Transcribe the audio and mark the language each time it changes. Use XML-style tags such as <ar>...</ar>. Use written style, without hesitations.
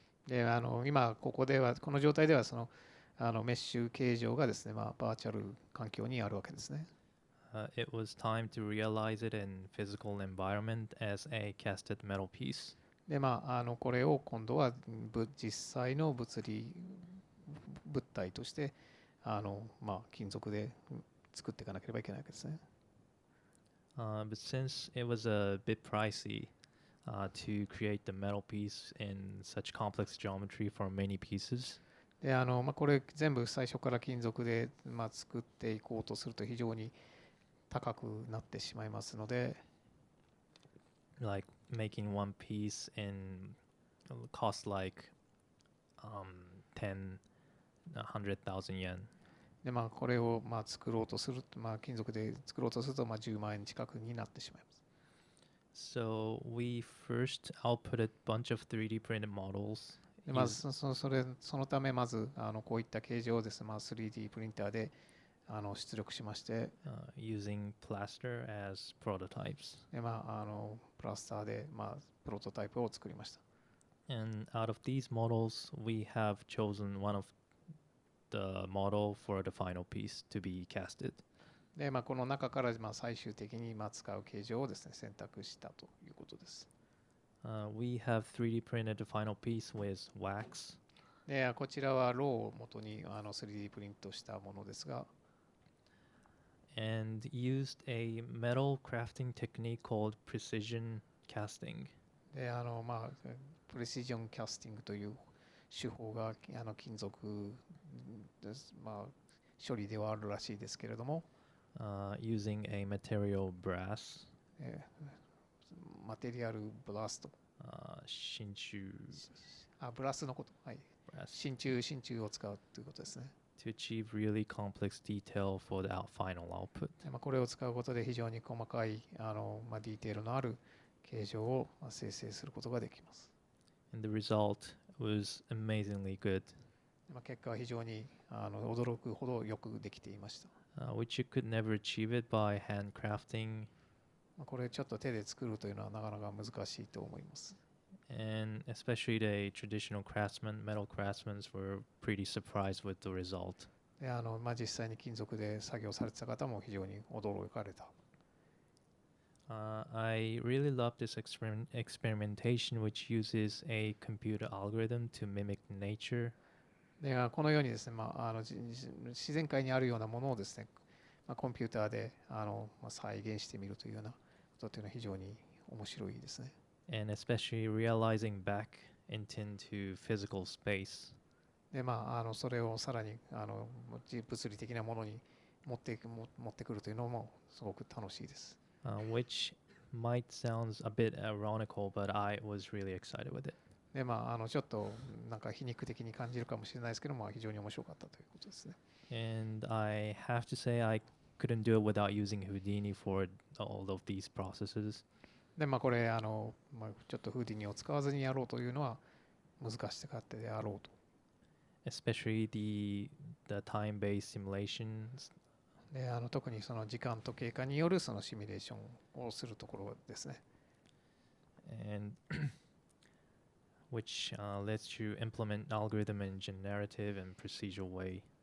<ja>で今ここではこの状態ではメッシュ形状がですね、バーチャル環境にあるわけですね。</ja> <en>It was time to realize it in physical environment as a casted metal piece.</en> <ja>でこれを今度は実際の物体として金属で作っていかなければいけないわけですね。</ja> <en>But since it was a bit pricey to create the metal piece in such complex geometry for many pieces,</en> <ja>でこれ全部最初から金属で作っていこうとすると非常に高くなってしまいますので、</ja> <en>like making one piece in cost like 100,000 yen.</en> <ja>でこれを作ろうとすると、金属で作ろうとすると10万円近くになってしまいます。</ja> <en>So we first outputted a bunch of 3D printed models.</en> <ja>でそのためまずこういった形状をですね、3D プリンターで出力しまして、</ja> <en>using plaster as prototypes.</en> <ja>でプラスターでプロトタイプを作りました。</ja> <en>And out of these models, we have chosen one of the model for the final piece to be casted.</en> <ja>でこの中から最終的に使う形状をですね選択したということです。</ja> <en>We have 3D printed the final piece with wax.</en> <ja>でこちらはローを元に3D プリントしたものですが、</ja> <en>and used a metal crafting technique called precision casting.</en> <ja>でプレシジョンキャスティングという手法が金属です、処理ではあるらしいですけれども、</ja> <en>using a material brass.</en> <ja>マテリアルブラスト、真鍮ブラスのこと、はい、</ja> <en>brass</en> <ja>真鍮を使うということですね。</ja> <en>to achieve really complex detail for the final output.</en> <ja>これを使うことで非常に細かいディテールのある形状を生成することができます。</ja> <en>And the result was amazingly good,</en> <ja>結果は非常に驚くほどよくできていました。</ja> <en>which you could never achieve it by handcrafting.</en> <ja>これちょっと手で作るというのはなかなか難しいと思います。</ja> <en>And especially the traditional metal craftsmen were pretty surprised with the result.</en> <ja>で実際に金属で作業されてた方も非常に驚かれた。</ja> <en>I really love this experimentation which uses a computer algorithm to mimic nature.</en> <ja>でこのようにですね、自然界にあるようなものをですね、コンピューターで再現してみるというようなことというのは非常に面白いですね。</ja> <en>And especially realizing back into physical space.</en> <ja>でそれをさらに物理的なものに持ってくるというのもすごく楽しいです。</ja> <en>Which might sound a bit ironical, but I was really excited with it.</en> <ja>でちょっとなんか皮肉的に感じるかもしれないですけども、非常に面白かったということですね。</ja> <en>And I have to say I couldn't do it without using Houdini for all of these processes.</en> <ja>でこれちょっとフーディニを使わずにやろうというのは難しかったであろうと。</ja> <en>Especially the time-based simulations.</en> <ja>で特にその時間と経過によるそのシミュレーションをするところですね。</ja> <en>and which lets you implement algorithm in generative and procedural way.</en>